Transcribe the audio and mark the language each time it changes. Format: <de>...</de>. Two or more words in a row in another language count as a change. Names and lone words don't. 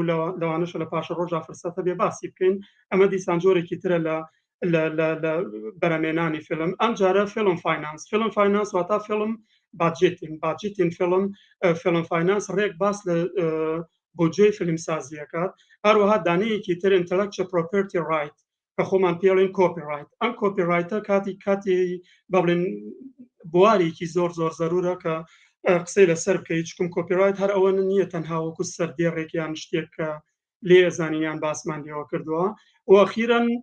<ckb>لەوانەشە لە پاشە ڕۆژا فرسەتە بێ باسی بکەین ئەمە دیسان جۆرێکی ترە لە بەرەمێنانی فیلم ئەم جارە</ckb> <en>film finance</en> <ckb>واتە</ckb> <en>film budgeting film finance</en> <ckb>ڕێک باس لە بودجێی فیلمسازیەکات هەروەها دانەیەکی تر</ckb> <en>intellectual property right</en> <ckb>کە خۆمان پێڵێن کۆپیڕایت ئەم کۆپیڕایتە کاتی با بڵێن بوارێکی زۆر زەرورە کە قسەی لەسەر بکەیت چکم کۆپیڕایت هەر ئەوە نییە تەنها وەکو سەردێڕێکیان شتێک کە لێ زانینیان باسمان لێەوە کردووە و ئەخیراً</ckb>